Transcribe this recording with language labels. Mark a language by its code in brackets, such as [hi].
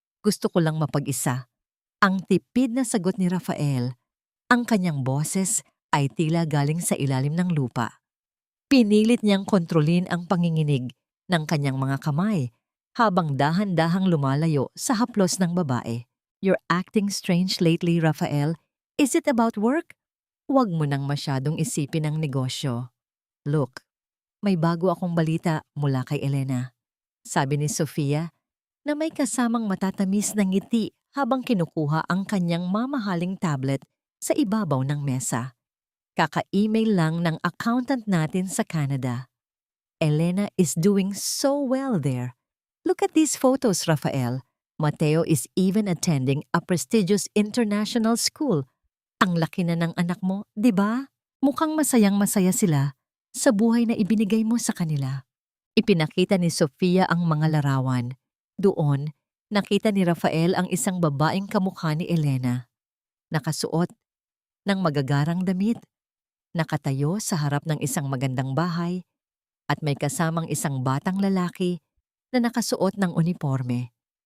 [tl] Gusto ko lang mapag-isa." Ang tipid na sagot ni Rafael. Ang kanyang boses ay tila galing sa ilalim ng lupa. Pinilit niyang kontrolin ang panginginig ng kanyang mga kamay habang dahan-dahang lumalayo sa haplos ng babae. [en] "You're acting strange lately, Rafael. Is it about work? [tl] Huwag mo nang masyadong isipin ang negosyo. Look, may bago akong balita mula kay Elena," sabi ni Sofia, na may kasamang matatamis na ngiti habang kinukuha ang kanyang mamahaling tablet sa ibabaw ng mesa. "Kaka-email lang ng accountant natin sa Canada. [en] Elena is doing so well there. Look at these photos, Rafael. Mateo is even attending a prestigious international school. [tl] Ang laki na ng anak mo, di ba? Mukhang masayang-masaya sila sa buhay na ibinigay mo sa kanila." Ipinakita ni Sofia ang mga larawan. Doon, nakita ni Rafael ang isang babaeng kamukha ni Elena. Nakasuot ng magagarang damit, nakatayo sa harap ng isang magandang bahay, at may kasamang isang batang lalaki na nakasuot ng uniforme.